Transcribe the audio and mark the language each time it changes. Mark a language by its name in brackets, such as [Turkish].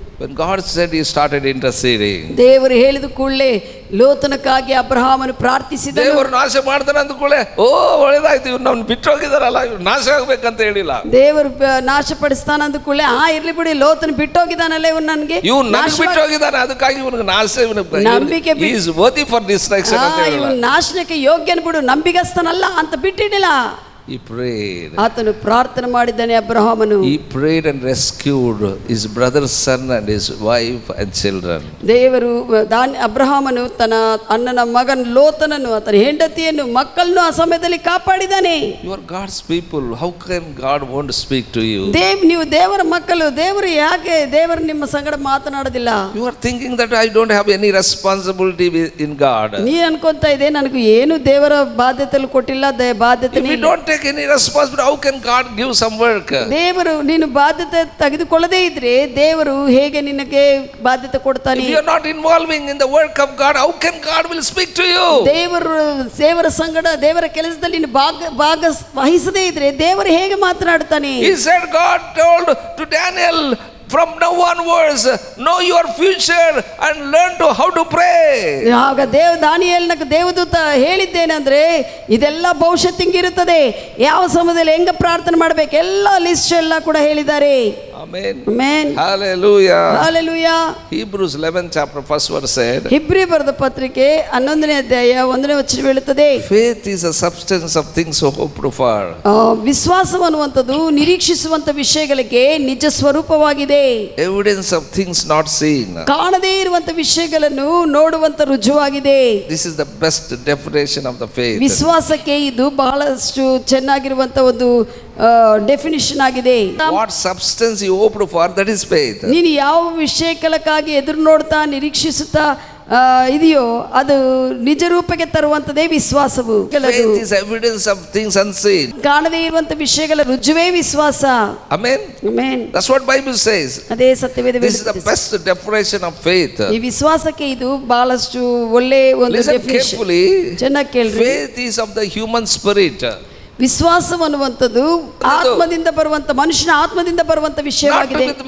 [English] When God said, he started interceding. [Kannada] ದೇವರು ಹೇಳಿದ ಕೂಡಲೇ ಲೋತನಕ್ಕಾಗಿ ಅಬ್ರಹಾಮನು ಪ್ರಾರ್ಥಿಸಿದ. ದೇವರು ನಾಶ ಮಾಡ್ತಾನೆ ಅಂದ ಕೂಡಲೇ ಒಳ್ಳೇದಾಯ್ತು, ಇವ್ರು ನಮ್ಮನ್ನು ಬಿಟ್ಟು ಹೋಗಿದಾರಲ್ಲ, ಇವ್ರು ನಾಶ ಆಗ್ಬೇಕಂತ ಹೇಳಿಲ್ಲ. ದೇವರು ನಾಶಪಡಿಸ್ತಾನ ಅಂದ ಕೂಡಲೇ ಇರ್ಲಿ ಬಿಡಿ, ಲೋತನ ಬಿಟ್ಟು ಹೋಗಿದ್ದಾನಲ್ಲ ಇವ್ನು, ನನಗೆ ಇವ್ನು ನನಗೆ ಬಿಟ್ಟು ಹೋಗಿದ್ದಾನೆ, ಅದಕ್ಕಾಗಿ ಇವನಿಗೆ ನಾಶ, ನಂಬಿಕೆ [English] is worthy for destruction [Kannada] ಅಂತ ಹೇಳಿಲ್ಲ. ಇವನು ನಾಶನಕ್ಕೆ ಯೋಗ್ಯನ ಬಿಡು, ನಂಬಿಗಸ್ತನಲ್ಲ ಅಂತ ಬಿಟ್ಟಿಡಿಲ್ಲ. [English] He prayed. [Kannada] ಆತನು ಪ್ರಾರ್ಥನೆ ಮಾಡಿದ್ದಾನೆ ಅಬ್ರಹಾಮನು. [English] He prayed and rescued his brother's son and his wife and children. [Kannada] ದೇವರು ಅಬ್ರಹಾಮನು ತನ್ನ ಅಣ್ಣನ ಮಗನ ಲೋತನನ್ನು, ಆತನ ಹೆಂಡತಿಯನ್ನು, ಮಕ್ಕಳನ್ನು ಆ ಸಮಯದಲ್ಲಿ ಕಾಪಾಡಿದ್ದಾನೆ. [English] You are God's people. How can God want to speak to you? [Kannada] ನೀವು ದೇವರ ಮಕ್ಕಳು, ದೇವರು ನಿಮ್ಮ ಸಂಗಡ ಮಾತನಾಡೋದಿಲ್ಲ. [English] You are thinking that I don't have any responsibility in God. [Kannada] ನೀ ಅನ್ಕೊಂತ ಇದೆ ನನಗೂ ಏನು ದೇವರ ಬಾಧ್ಯತೆ ಕೊಟ್ಟಿಲ್ಲ, ಬಾಧ್ಯತೆ. [English] If you don't take any responsibility, how can God give some work? [Kannada] ದೇವರು ನೀನು ಬಾಧ್ಯತೆ ತೆಗೆದುಕೊಳ್ಳದೇ ಇದ್ರೆ ದೇವರು ಹೇಗೆ ನಿನಗೆ ಬಾಧ್ಯತೆ ಕೊಡ್ತಾನೆ? [English] If you are not involving in the work of God, how can God will speak to you? [Kannada] ದೇವರ ಸಂಗಡ ದೇವರ ಕೆಲಸದಲ್ಲಿ ನೀನು ಭಾಗವಹಿಸದೇ ಇದ್ರೆ ದೇವರು ಹೇಗೆ ಮಾತನಾಡ್ತಾನೆ? [English] He said, God told to Daniel, from now onwards, know your future and learn to how to pray. [Kannada] ಆಗ ದಾನಿಯೇಲನಿಗೆ ದೇವದೂತ ಹೇಳಿದ್ದೇನೆಂದ್ರೆ, ಇದೆಲ್ಲ ಭವಿಷ್ಯತ್ತು ಹಿಂಗಿರುತ್ತದೆ, ಯಾವ ಸಮಯದಲ್ಲಿ ಹೆಂಗ ಪ್ರಾರ್ಥನೆ ಮಾಡಬೇಕು ಎಲ್ಲ ಲಿಸ್ಟ್ ಎಲ್ಲ ಕೂಡ ಹೇಳಿದ್ದಾರೆ. [English] Amen. Amen. Hallelujah. Hallelujah. Hebrews 11 chapter 1 verse said, [Kannada] ಹಿಬ್ರಿ ಬರೆದ ಪತ್ರಿಕೆ 11ನೇ ಅಧ್ಯಾಯ 1ನೇ ವಚನ ಹೇಳುತ್ತದೆ, [English] faith is a substance of things hoped for. [Kannada] ವಿಶ್ವಾಸವನ್ನುವಂಥದ್ದು ನಿರೀಕ್ಷಿಸುವಂತ ವಿಷಯಗಳಿಗೆ ನಿಜ ಸ್ವರೂಪವಾಗಿದೆ. [English] Evidence of things not seen. [Kannada] ಕಾಣದೇ ಇರುವಂತ ವಿಷಯಗಳನ್ನು ನೋಡುವಂತ ರುಜುವಾಗಿದೆ. [English] This is the best definition of the faith. [Kannada] ವಿಶ್ವಾಸಕ್ಕೆ ಇದು ಬಹಳಷ್ಟು ಚೆನ್ನಾಗಿರುವಂತ ಒಂದು ಡೆಫಿನಿಷನ್ ಆಗಿದೆ. [English] What substance you hoped for, that is faith. [Kannada] ನೀನು ಯಾವ ವಿಷಯಕ್ಕಾಗಿ ಎದುರು ನೋಡ್ತಾ ನಿರೀಕ್ಷಿಸುತ್ತಾ ಇದೆಯೋ ಅದು ನಿಜ ರೂಪಕ್ಕೆ ತರುವಂತದೇ ವಿಶ್ವಾಸವು. [English] Faith is evidence of things unseen. [Kannada] ಕಾಣದೇ ಇರುವಂತ ವಿಷಯಗಳ ರುಜುವೇ ವಿಶ್ವಾಸ. [English] Amen. Amen. That's what Bible says. [Kannada] ಅದೇ ಸತ್ಯವೇದ. [English] This is the best definition of faith. [Kannada] ಈ ವಿಶ್ವಾಸಕ್ಕೆ ಇದು ಬಹಳಷ್ಟು ಒಳ್ಳೆ ಒಂದು ಡೆಫಿನಿಷನ್. ಚೆನ್ನಾಗಿ ಕೇಳ್ರಿ. [English] Faith is of the human spirit. [Kannada] ವಿಶ್ವಾಸವನ್ನುವಂಥದ್ದು ಆತ್ಮದಿಂದ ಬರುವಂತ, ಮನುಷ್ಯನ ಆತ್ಮದಿಂದ ಬರುವಂತ ವಿಷಯವಾಗಿದೆ.